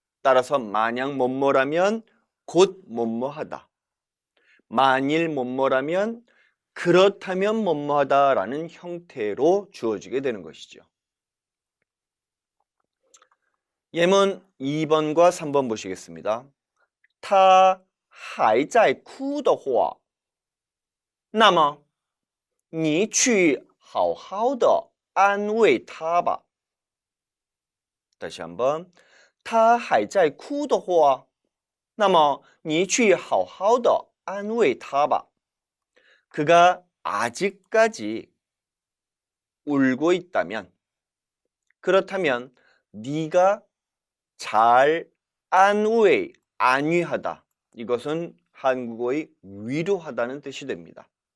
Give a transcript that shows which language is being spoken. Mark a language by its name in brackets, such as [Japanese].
[Korean] 따라서 만약 뭐뭐라면 곧 뭐뭐하다. 만일 뭐뭐라면 그렇다면 뭐뭐하다라는 형태로 주어지게 되는 것이죠. 예문 2번과 3번 보시겠습니다. [Chinese] 他还在哭的话那么你去好好的安慰他吧. [Korean] 다시 한번. [Chinese] 他还在哭的话那么你去好好的安慰他吧. [Korean] 그가 아직까지 울고 있다면 그렇다면 네가 잘 안위하다. 이것은 한국어의 위로하다는 뜻이 됩니다.